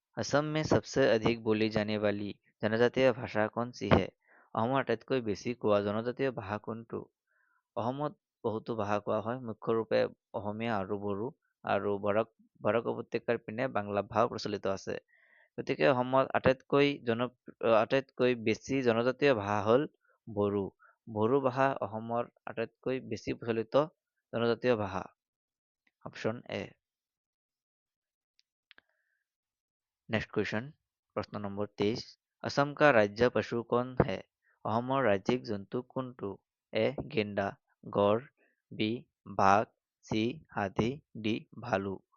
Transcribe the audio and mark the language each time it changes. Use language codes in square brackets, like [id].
[hi] असम में सबसे अधिक बोली जाने वाली जनजातीय ভাষা कौन सी है? [as] অসমৰ আটাইতকৈ বেছি কোৱা জনজাতীয় ভাষা কোনটো? অসমত বহুতো ভাষা কোৱা হয়, মুখ্যৰূপে অসমীয়া আৰু বড়ো আৰু বৰাক উপত্যকাৰ পিনে বাংলা ভাষাও প্ৰচলিত আছে। গতিকে অসমত আটাইতকৈ বেছি জনজাতীয় ভাষা হ'ল বড়ো। বড়ো ভাষা অসমৰ আটাইতকৈ বেছি প্ৰচলিত জনজাতীয় ভাষা। [en] Option A. [hi] Next question. प्रश्न नंबर 23। असम का राज्य पशु कौन है? [as] অসমৰ ৰাজ্যিক জন্তু কোনটো? এ গেণ্ডা, গড়, বি বাঘ, চি হাতী, ডি ভালু।